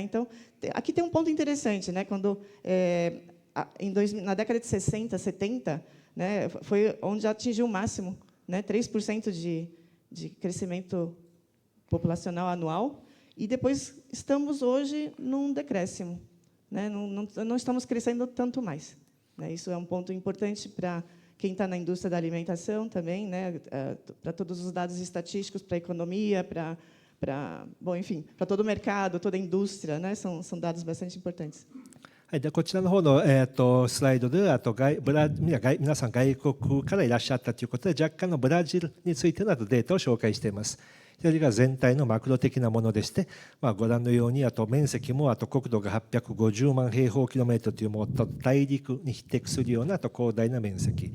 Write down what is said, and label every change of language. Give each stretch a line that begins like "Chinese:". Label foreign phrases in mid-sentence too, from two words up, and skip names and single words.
Portuguese: Então, aqui tem um ponto interessante, né? Quando na década de 60, 70, né, foi onde atingiu o máximo, né, 3% de crescimento populacional anual, e depois estamos hoje num decréscimo, né? Não estamos crescendo tanto mais, né? Isso é um ponto importante para quem está na indústria da alimentação também, né? Para todos os dados estatísticos, para a economia, bom, enfim, para todo o mercado, toda a indústria, né? São dados bastante importantes.
Japanese: はい、でこちらの方の、スライドでは皆さん外国からいらっしゃったということで、若干のブラジルについてのデータを紹介しています。左が全体のマクロ的なものでして、ご覧のように面積も国土が850万平方キロメートルというもっと大陸に匹敵するような広大な面積。